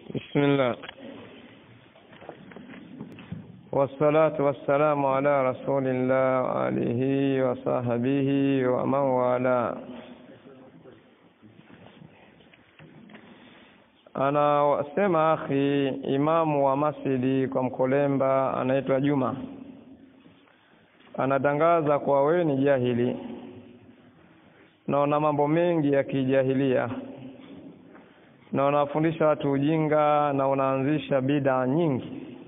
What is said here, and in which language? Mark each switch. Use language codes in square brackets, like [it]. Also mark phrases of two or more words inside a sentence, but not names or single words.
[ar] بسم الله والصلاة والسلام على رسول الله وآله وصحبه ومن والاه. [sw] Ana wasema akhi imamu wa masjidi kwa Mkolemba anaitwa Juma, anatangaza kwa wewe ni jahili na una mambo mengi ya kijahilia na unafundisha watu ujinga na unaanzisha bid'a nyingi.